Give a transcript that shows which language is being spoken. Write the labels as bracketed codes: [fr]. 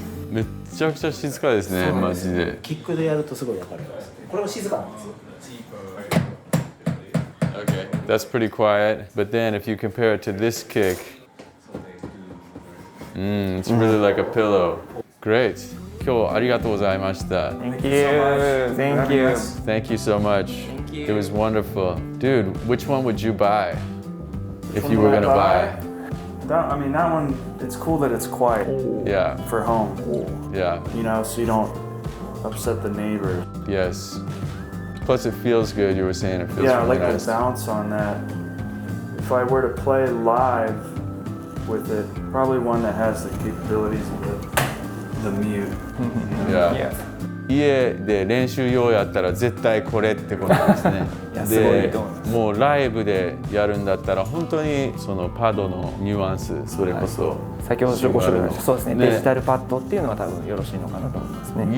[ja] めっちゃくちゃ静かですね、マジで。キックでやるとすごいわかります。これも静かなんですよ。 [en] Okay, that's pretty quiet. But then if you compare it to this kick, it's really like a pillow. Great. [ja] 今日ありがとうございました。 [en] Thank you. Thank you. Thank you so much. It was wonderful. Dude, which one would you buy if you were gonna buy? I mean, that one, it's cool that it's quiet Yeah, for home, yeah, you know, so you don't upset the neighbors. yes. Plus it feels good, you were saying it feels Yeah, I really like nice. the bounce on that. If I were to play live with it, probably one that has the capabilities of the mute. Yeah. Yeah. [ja] 家で練習用やったら絶対これってことなんですね。いやすごいでと思いますもうライブでやるんだったら本当にそのパドのニュアンスそれこそ先ほどご紹介したそうですねねデジタルパッドっていうのが多分よろしいのかなと思いますね。